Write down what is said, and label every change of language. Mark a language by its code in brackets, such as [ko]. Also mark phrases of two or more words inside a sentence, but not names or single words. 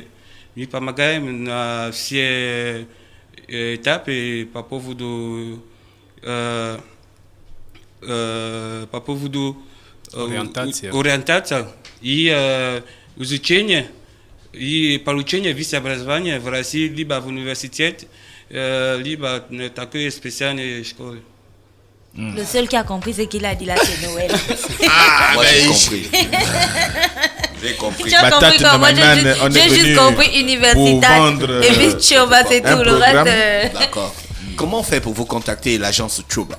[ru] Мы помогаем на все этапы по поводу ориентации и изучения и получения высшего образования в России либо в университете, либо на такой специальной школе. [fr] Le seul qui a compris, c'est qu'il a dit là, c'est Noël. Moi, j'ai compris. J'ai compris. Tu as compris quoi? Moi, j'ai juste compris universitaire. Et puis, Choba, c'est tout. Le reste. D'accord. Comment on fait pour vous contacter l'agence Choba?